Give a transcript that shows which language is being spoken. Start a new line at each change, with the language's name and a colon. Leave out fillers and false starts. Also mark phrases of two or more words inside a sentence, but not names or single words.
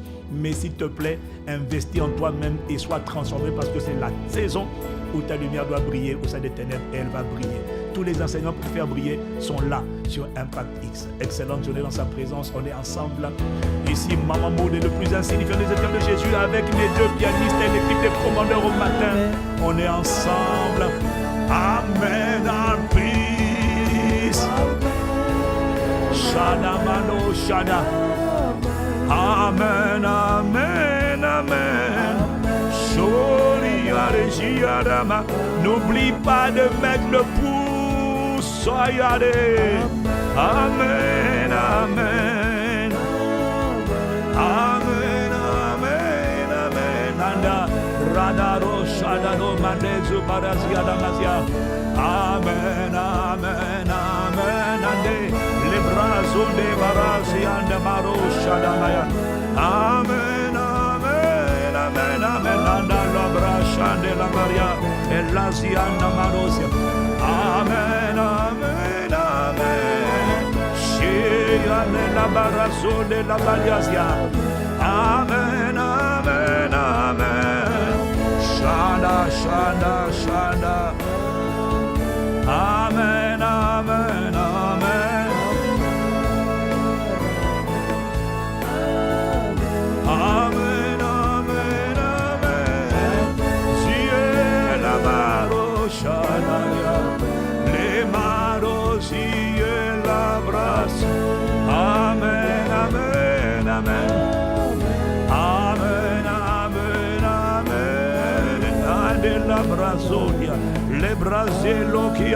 French: Mais s'il te plaît, investis en toi-même et sois transformé parce que c'est la saison où ta lumière doit briller au sein des ténèbres et elle va briller. Tous les enseignements pour te faire briller sont là sur Impact X. Excellente journée dans sa présence. On est ensemble. Ici, Maman Maud est le plus insignifiant des étoiles de Jésus avec les deux pianistes et l'équipe des commandeurs au matin. On est ensemble. Amen.
English: And peace. Shada mano shada. Amen, amen, amen.
French: N'oublie pas de mettre le pouce. Amen, amen. Amen, amen, amen. Anda radaro shadaro mandezu barazia damazia. Amen, amen, amen. Ande le brazo de barazia ande maro shadamaya. Amen, amen, amen, amen. Anda la brasha de la Maria e la ziana marosia. Amen, amen, amen. Shea la barazo de la baliasia. Amen, amen, amen. Shada, shada, shada. Amen, amen, amen. Amen, amen, amen. Zie la maro shada ya. Le maro zie la bras. Amen, amen, amen. Amen, amen, amen. Ande la brazolia, le brazelokia.